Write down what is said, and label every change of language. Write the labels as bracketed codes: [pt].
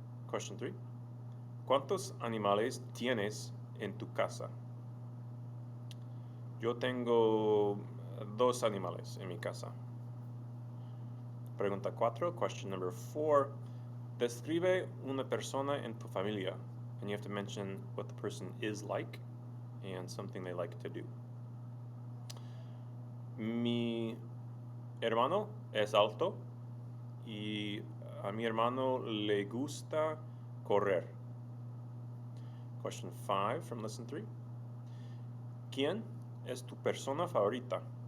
[en] Question 3. [es] ¿Cuántos animales tienes en tu casa? Yo tengo 2 animales en mi casa. Pregunta 4, [en] question number 4. [es] Describe una persona en tu familia. [en] And you have to mention what the person is like and something they like to do. [es] Mi hermano es alto y a mi hermano le gusta correr. [en] Question 5 from lesson 3. [es] ¿Quién es tu persona favorita?